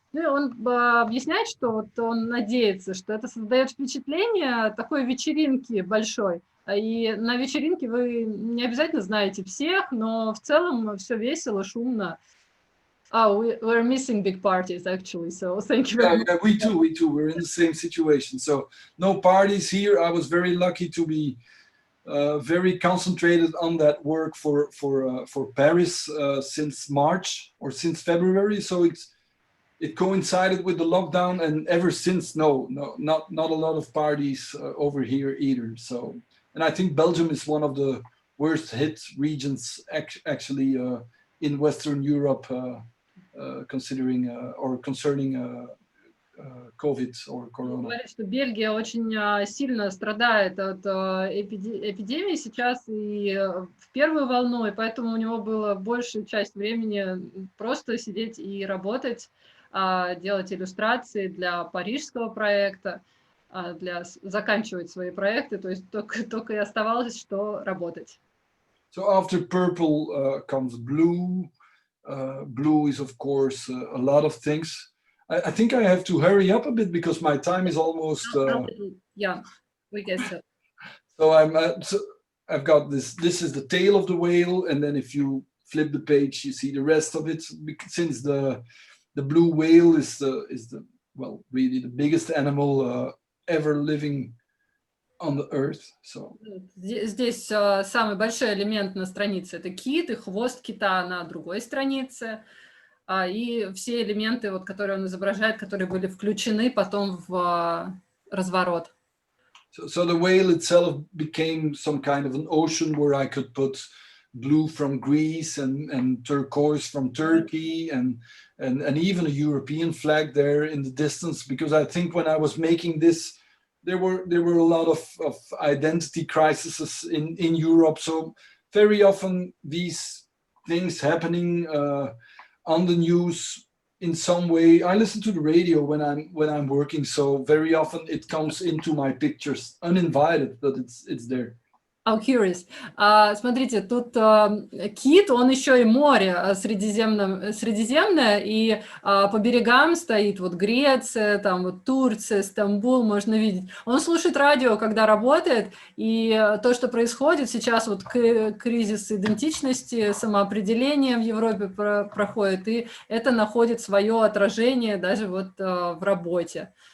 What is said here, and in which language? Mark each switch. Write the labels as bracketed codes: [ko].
[ru] Ну, и он объясняет, что вот он надеется, что это создает впечатление такой вечеринки большой. И на вечеринке вы не обязательно знаете всех, но в целом все весело, шумно. [en] We're missing big parties, actually, so thank you very much. Yeah, we too. We're in the same situation. So no parties here. I was very lucky to be very concentrated on that work for Paris since March or since February. So it coincided with the lockdown, and ever since, not a lot of parties over here either. So. And I think Belgium is one of the worst hit regions actually in Western Europe, concerning COVID or Corona. [ru] Говорит, что Бельгия очень сильно страдает от эпидемии сейчас и в первую волну, и поэтому у него была большая часть времени просто сидеть и работать, делать иллюстрации для парижского проекта. Заканчивать свои проекты, то есть только и оставалось, что работать. [en] So after purple comes blue. Blue is, of course, a lot of things. I think I have to hurry up a bit because my time is almost. Yeah, we guess so. So I've got this. This is the tail of the whale, and then if you flip the page, you see the rest of it. Since the blue whale is the well, really the biggest animal ever living on the earth. So [ru] Здесь самый большой элемент на странице — это кит, и хвост кита на другой странице. И все элементы, вот, которые он изображает, которые были включены потом в разворот. [en] So the whale itself became some kind of an ocean where I could put blue from Greece and turquoise from Turkey and even a European flag there in the distance, because I think when I was making this, there were a lot of identity crises in Europe. So very often these things happening on the news in some way. I listen to the radio when I'm working, so very often it comes into my pictures uninvited, but it's there. I'm curious. [ru] Смотрите, тут кит, он еще и море Средиземное, и по берегам стоит вот Греция, там вот Турция, Стамбул, можно видеть. Он слушает радио, когда работает, и то, что происходит сейчас, вот кризис идентичности, самоопределения в Европе проходит, и это находит свое отражение даже вот в работе.